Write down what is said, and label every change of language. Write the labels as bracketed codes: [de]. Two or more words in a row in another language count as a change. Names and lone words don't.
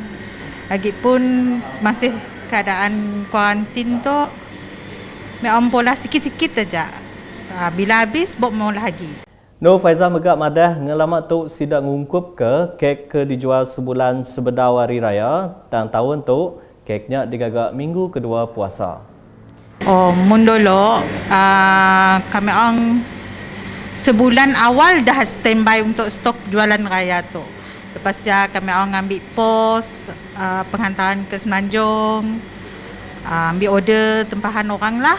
[ms] Lagipun masih keadaan kuarantin tu memang pola sikit-sikit aja. Bila habis bok mau lagi. [iba] No Faizal megak madah ngelamat tu sidak ngungkup ke kek ke dijual sebulan sebedau hari raya dan tahun tu keknya digagak minggu kedua puasa. [ms] Oh, mun dulu kami orang sebulan awal dah standby untuk stok jualan raya tu. Lepas ya kami orang ambil pos penghantaran ke Semenanjung, ambil order tempahan orang lah.